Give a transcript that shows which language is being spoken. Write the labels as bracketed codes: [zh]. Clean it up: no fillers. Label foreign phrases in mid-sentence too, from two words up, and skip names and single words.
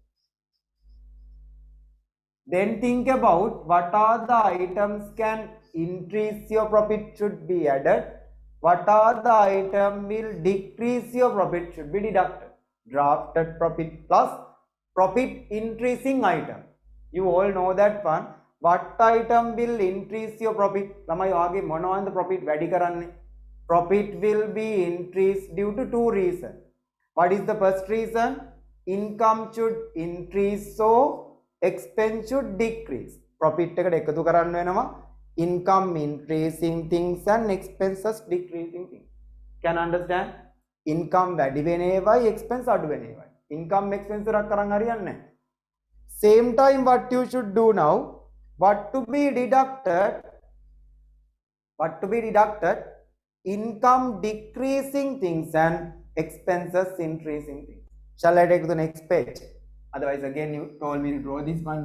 [en] Then think about what are the items can increase your profit should be added. What are the item will decrease your profit should be deducted. Drafted profit plus profit increasing item. You all know that one. What item will increase your profit? [si] ළමයි වාගේ මොනවද profit වැඩි කරන්නේ? [en] Profit will be increased due to two reasons. What is the first reason? Income should increase, so expense should decrease. Profit [si] එකට එකතු කරන්න වෙනවා [en] income increasing things and expenses decreasing things. Can understand? [si] Income වැඩි වෙන ඒවායි expense අඩු වෙන ඒවායි. Income expense එකක් කරන් හරියන්නේ නැහැ. [en] Same time what you should do now, what to be deducted, income decreasing things and expenses increasing things. Shall I take to the next page? Otherwise again you told me to draw this one.